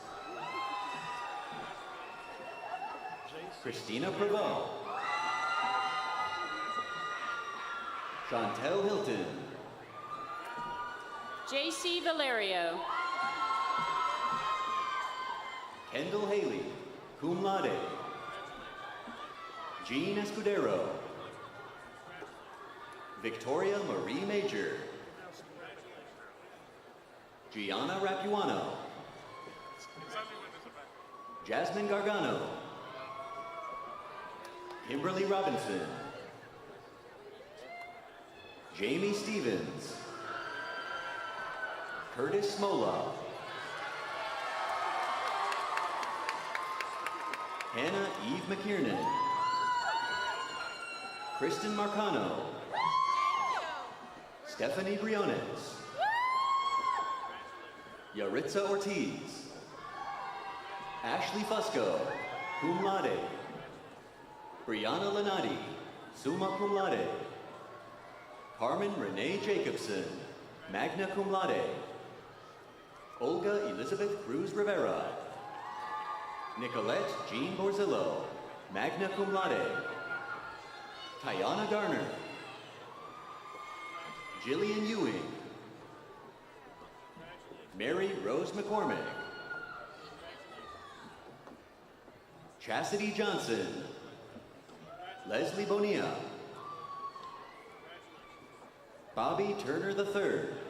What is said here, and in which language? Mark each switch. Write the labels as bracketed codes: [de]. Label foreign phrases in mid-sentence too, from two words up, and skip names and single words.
[en] Christina Prevost. Chantel Hilton. J.C. Valerio. Kendall Haley, [la] cum laude. [en] Jean Escudero. Victoria Marie Major. Gianna Rapuano. Jasmine Gargano. Kimberly Robinson. Jamie Stevens. Curtis Smola. Hannah Eve McKiernan. Kristen Marcano. Stephanie Briones. Yaritza Ortiz. Ashley Fusco, [la] cum laude. [en] Brianna Lenati, [la] summa cum laude. [en] Carmen Renee Jacobson, [la] magna cum laude. [en] Olga Elizabeth Cruz Rivera. Nicolette Jean Borzillo, [la] magna cum laude. [en] Tayana Garner. Jillian Ewing. Mary Rose McCormick. Chastity Johnson. Leslie Bonilla. Bobby Turner III.